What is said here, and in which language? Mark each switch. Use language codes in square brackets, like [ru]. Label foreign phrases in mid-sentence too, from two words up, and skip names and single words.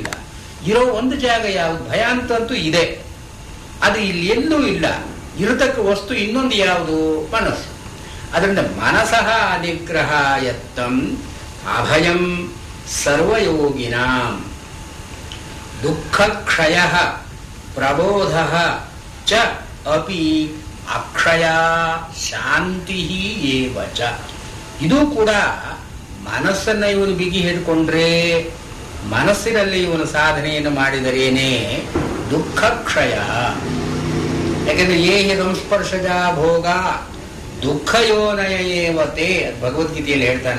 [kn] ಇರೋ ಒಂದು ಜಾಗ ಯಾವುದು? ಭಯ ಅಂತಂತೂ ಇದೆ, ಅದು ಇಲ್ಲಿ ಎಲ್ಲೂ ಇಲ್ಲ. ಇರತಕ್ಕ ವಸ್ತು ಇನ್ನೊಂದು ಯಾವುದು? ಮನಸ್ಸು. [sa] ಅದರಿಂದ ಮನಸಃ ನಿಗ್ರಹಾಯತ್ತಂ ಅಭಯಂ ಸರ್ವಯೋಗಿನಾಂ ದುಃಖಕ್ಷಯ ಪ್ರಬೋಧ ಚ ಅಪಿ ಅಕ್ಷಯ ಶಾಂತಿ ಏವ ಚ. [kn] ಇದು ಕೂಡ ಮನಸ್ಸನ್ನ ಇವನು ಬಿಗಿ ಹಿಡ್ಕೊಂಡ್ರೆ, ಮನಸ್ಸಿನಲ್ಲಿ ಇವನು ಸಾಧನೆಯನ್ನು ಮಾಡಿದರೇನೆ ದುಃಖಕ್ಷಯ. [sa] ಯಾಕೆಂದ್ರೆ ಏಹಿ ಸಂಸ್ಪರ್ಶಜ ಭೋಗ ದುಃಖಯೋನಯ ಏವತೆ, [kn] ಭಗವದ್ಗೀತೆಯಲ್ಲಿ ಹೇಳ್ತಾನೆ.